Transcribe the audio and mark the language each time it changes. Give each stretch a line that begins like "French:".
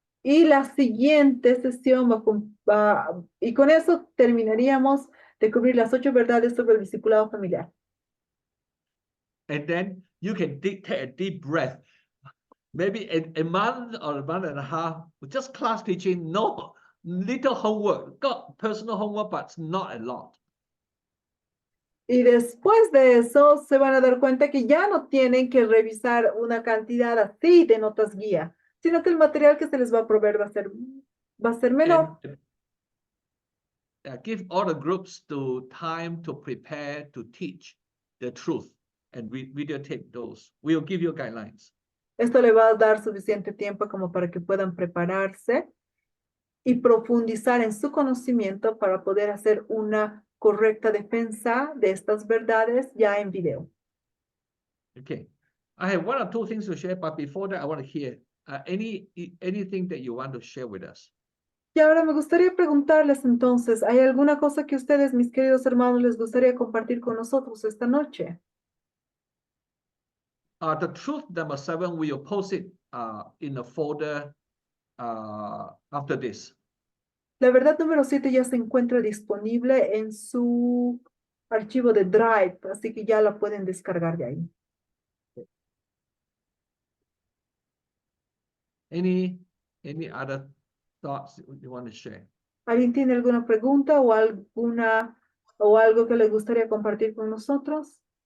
Spanish: Y la siguiente sesión y con eso terminaríamos de cubrir las 8 verdades sobre el discipulado familiar.
English: And then you can take a deep breath. Maybe a month or a month and a half, just class teaching, no little homework, got personal homework, but not a lot.
Spanish: Y después de eso se van a dar cuenta que ya no tienen que revisar una cantidad así de notas guía, sino que el material que se les va a proveer va a ser menor.
English: And, give all the groups time to prepare to teach the truth and videotape those. We'll give you guidelines.
Spanish: Esto le va a dar suficiente tiempo como para que puedan prepararse y profundizar en su conocimiento para poder hacer una correcta defensa de estas verdades ya en video.
English: Okay. I have one or two things to share, but before that, I want to hear anything that you want to share with us.
Spanish: Y ahora me gustaría preguntarles entonces, ¿hay alguna cosa que ustedes, mis queridos hermanos, les gustaría compartir con nosotros esta noche?
English: The truth number 7, we will post it in the folder after this.
Spanish: La verdad número 7 ya se encuentra disponible en su archivo de Drive, así que ya la pueden descargar de ahí.
English: Any other thoughts you want to share?
Spanish: ¿Alguien tiene alguna pregunta o algo que les gustaría compartir con nosotros?